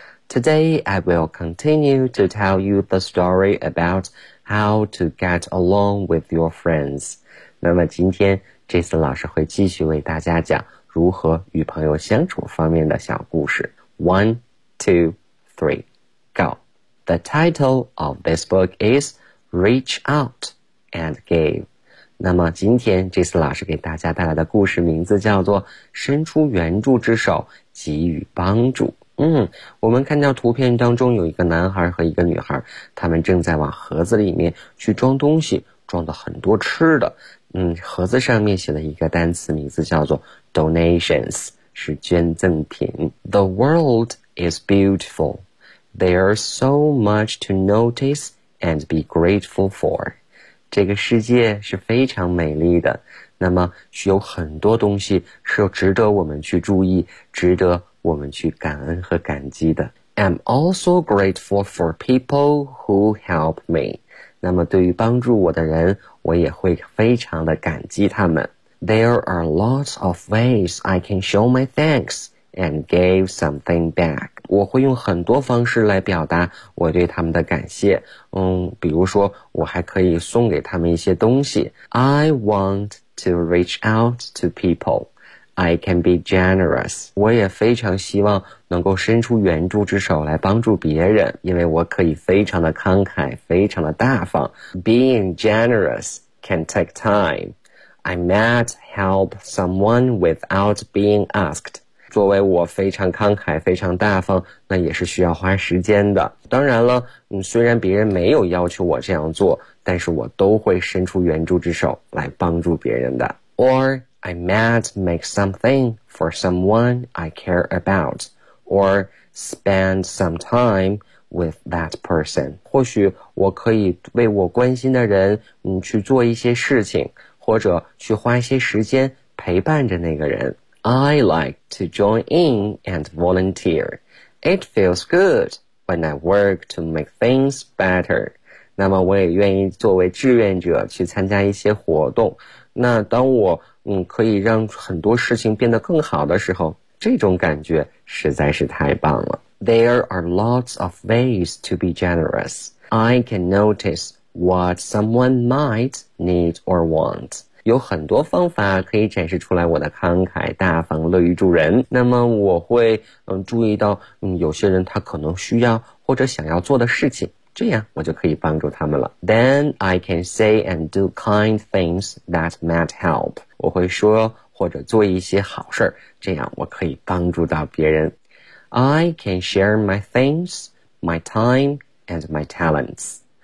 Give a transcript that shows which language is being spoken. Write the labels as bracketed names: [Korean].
[English] Today, I will continue to tell you the story about how to get along with your friends. [Chinese] 那么今天 Jason 老师会继续为大家讲如何与朋友相处方面的小故事。 [English] One, two, three, go. The title of this book is Reach Out and Give. [Chinese] 那么今天 Jason 老师给大家带来的故事名字叫做伸出援助之手，给予帮助。我们看到图片当中有一个男孩和一个女孩，他们正在往盒子里面去装东西，装的很多吃的。盒子上面写了一个单词，名字叫做 donations， 是捐赠品。 [English] The world is beautiful. There's so much to notice and be grateful for. [Chinese] 这个世界是非常美丽的，那么有很多东西是值得我们去注意，值得我们去感恩和感激的。 [English] I'm also grateful for people who help me. [Chinese] 那么对于帮助我的人，我也会非常的感激他们。 [English] There are lots of ways I can show my thanks and give something back. [Chinese] 我会用很多方式来表达我对他们的感谢。比如说我还可以送给他们一些东西。 [English] I want to reach out to people. I can be generous. [Chinese] 我也非常希望能够伸出援助之手来帮助别人，因为我可以非常的慷慨，非常的大方。 [English] Being generous can take time. I might help someone without being asked. [Chinese] 作为我非常慷慨，非常大方，那也是需要花时间的。当然了，虽然别人没有要求我这样做，但是我都会伸出援助之手来帮助别人的。 [English] Or,I might make something for someone I care about, or spend some time with that person. [Chinese] 或许我可以为我关心的人去做一些事情，或者去花一些时间陪伴着那个人。 [English] I like to join in and volunteer. It feels good when I work to make things better. [Chinese] 那么我也愿意作为志愿者去参加一些活动。那当我可以让很多事情变得更好的时候，这种感觉实在是太棒了。 [English] There are lots of ways to be generous. I can notice what someone might need or want. [Chinese] 有很多方法可以展示出来我的慷慨、大方、乐于助人。那么我会注意到有些人他可能需要或者想要做的事情，这样我就可以帮助他们了。 [English] Then I can say and do kind things that might help. [Chinese] 我会说或者做一些好事，这样我可以帮助到别人。 [English] I can share my things, my time, and my talents.